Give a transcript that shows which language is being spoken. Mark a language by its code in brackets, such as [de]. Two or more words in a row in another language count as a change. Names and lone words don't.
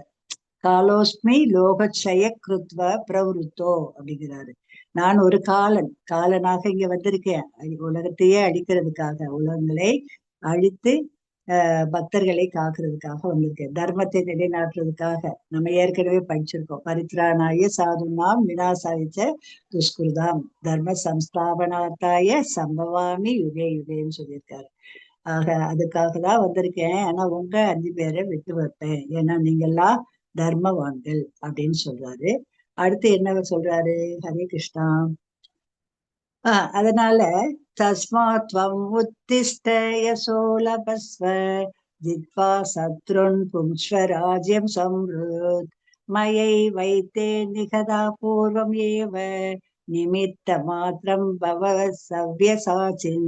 [sa] कालोऽस्मि लोकक्षय कृत्व प्रवृद्धो அப்படிங்கிறாரு. [ta] நான் ஒரு காலனாக இங்க வந்திருக்கேன், உலகத்தையே அழிக்கிறதுக்காக, உலகங்களை அழித்து பக்தர்களை காக்குறதுக்காக வந்திருக்கேன், தர்மத்தை நிலைநாட்டுறதுக்காக. நம்ம ஏற்கனவே படிச்சிருக்கோம், [sa] परित्राणाय साधूनां विनाशायच दुष्कृतां धर्म संस्थापनार्थाय सम्भवामि युगे युगे [ta] சொல்லியிருக்காரு. ஆக அதுக்காக தான் வந்திருக்கேன். ஆனா உங்க 5 பேரை விட்டு வைப்பேன், ஏன்னா நீங்கெல்லாம் தர்மவான்கள் அப்படின்னு சொல்றாரு. அடுத்து என்ன சொல்றாரு? [sa] हरे कृष्णा. அதனால तस्मात्त्वम् उत्तिष्ठ यशोलभस्व जित्वा शत्रून् भुङ्क्ष्व राज्यं समृद्धं मयै वैते निहताः पूर्वम् एव निमित्त मात्रं भव सव्यसाचिन्.